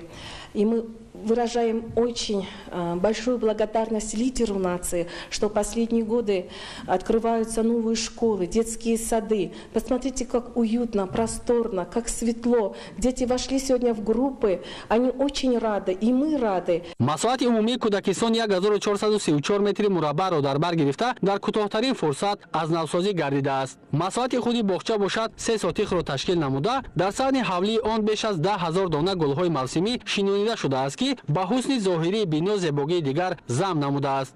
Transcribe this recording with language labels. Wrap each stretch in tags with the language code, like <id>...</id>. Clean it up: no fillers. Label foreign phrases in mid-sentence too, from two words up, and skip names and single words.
<ru>И мы выражаем очень большую благодарность лидеру нации, что в последние годы открываются новые школы, детские сады. Посмотрите, как уютно, просторно, как светло. Дети вошли сегодня в группы, они очень рады, и мы рады.</ru> <tg>Масоати умумии кӯдакистон 1434 метри мураббаъро дар бар гирифта дар кӯтоҳтарин фурсат аз навсозӣ гардидааст. Масоати худи боғча бошад 3 сотихро ташкил намуда дар саҳни ҳавлии он беш аз 10,000 дона гулҳои мавсимӣ шинонида шудааст ки ба ҳусни зоҳирии бино зебогии дигар зам намудааст.</tg>